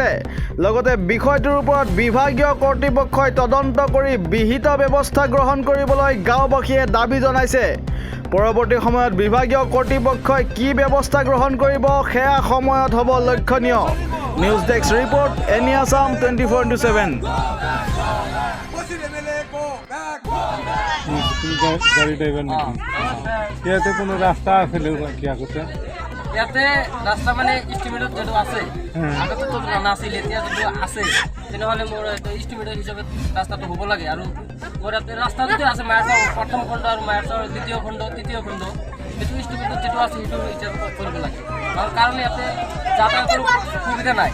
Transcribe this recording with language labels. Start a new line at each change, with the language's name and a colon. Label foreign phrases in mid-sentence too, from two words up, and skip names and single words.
Assamese: লগতে বিষয়টোৰ ওপৰত বিভাগীয় কৰ্তৃপক্ষই তদন্ত কৰি বিহিত ব্যৱস্থা গ্ৰহণ কৰিবলৈ গাঁওবাসীয়ে দাবী জনাইছে। পৰৱৰ্তী সময়ত বিভাগীয় কৰ্তৃপক্ষই কি ব্যৱস্থা গ্ৰহণ কৰিব সেয়া সময়ত হ'ব লক্ষণীয়।
English: News desk report Any Assam 24/7.
Assamese: গাড়ি ড্রাইভার নাকি ইয়াতে কোনো রাস্তা আছে কি আগতে ইয়াতে রাস্তা মানে এস্টিমেটত যেটো আছে আগতে তো জানা আছিল এতিয়া যদি আছে তেনেহলে মোৰ এস্টিমেটৰ হিচাপে ৰাস্তাটো হ'ব লাগে আৰু মোৰ ইয়াতে ৰাস্তা যদি আছে মায়াৰচৰ 1ম খণ্ড আৰু মায়াৰচৰ 2য় খণ্ড 3য় খণ্ড এইটো এস্টিমেটত যেটো আছে সেইটো এতিয়া কৰিব লাগে কাৰণ ইয়াতে যাতায়াতৰ সুবিধা নাই।